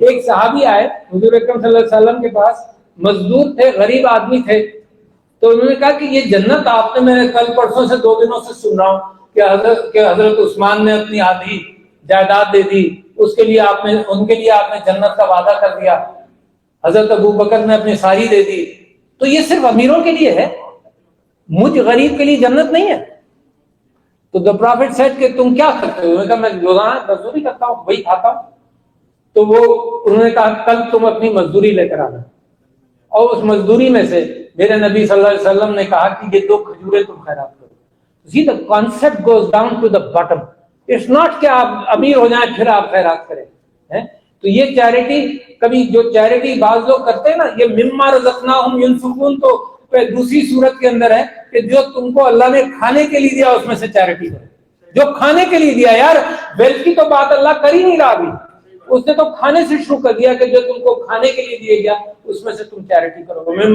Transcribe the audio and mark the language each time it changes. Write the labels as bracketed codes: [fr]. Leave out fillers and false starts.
[ur] ایک صحابی آئے حضور اکرم صلی اللہ علیہ وسلم کے پاس, مزدور تھے, غریب آدمی تھے, تو انہوں نے کہا کہ یہ جنت آپ نے, میں کل پرسوں سے 2 دنوں سے سن رہا ہوں کہ حضرت عثمان نے اپنی آدھی جائیداد دے دی, اس کے لیے ان کے لیے آپ نے جنت کا وعدہ کر دیا, حضرت ابو بکر نے اپنی ساری دے دی, تو یہ صرف امیروں کے لیے ہے, مجھ غریب کے لیے جنت نہیں ہے. تو [en] the prophet said [ur] کہ تم کیا کرتے ہو؟ انہوں نے کہا میں روزانہ مزدوری کرتا ہوں, وہی کھاتا ہوں. تو انہوں نے کہا کل تم اپنی مزدوری لے کر آنا, اور اس مزدوری میں سے میرے نبی صلی اللہ علیہ وسلم نے کہا کہ یہ 2 کھجوریں تم خیرات کرو. [en] See, the concept goes down to the bottom. It's not [ur] کہ آپ امیر ہو جائیں پھر آپ خیرات کریں. تو یہ چیریٹی, کبھی جو چیریٹی بعض لوگ کرتے ہیں نا, یہ [ar] مما رزقناہم ینفقون, [ur] تو دوسری صورت کے اندر ہے کہ جو تم کو اللہ نے کھانے کے لیے دیا اس میں سے چیریٹی کرو. جو کھانے کے لیے دیا, یار ویلتھ کی تو بات اللہ کر ہی نہیں رہا ابھی, اس نے تو کھانے سے شروع کر دیا کہ جو تم کو کھانے کے لیے دیا گیا اس میں سے تم چیریٹی کرو گے.